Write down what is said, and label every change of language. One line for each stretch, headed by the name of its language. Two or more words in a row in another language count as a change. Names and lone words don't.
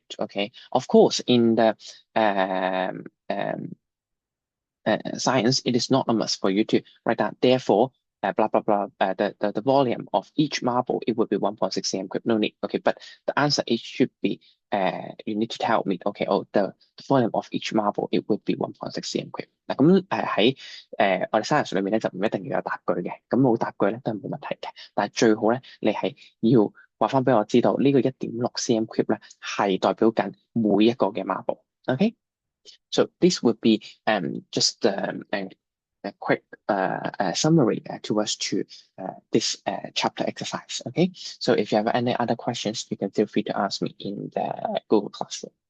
English: Okay, of course, in the science, it is not a must for you to write that. Therefore, blah blah blah. The volume of each marble, it would be 1.6 cm cube. No need. Okay, but the answer it should be you need to tell me. Okay, oh the volume of each marble it would be 1.6 cm cube。
Cantonese: 嗱咁喺我哋 science 裏面咧就唔一定要有答句嘅，咁冇答句咧都係冇問題嘅。但係最好咧你係要話翻俾我知道呢個1.6
English: cm cube
Cantonese: 咧係代表緊每一個嘅 marble。OK。
English: So this would be just a quick summary towards to this chapter exercise. Okay, so if you have any other questions, you can feel free to ask me in the Google Classroom.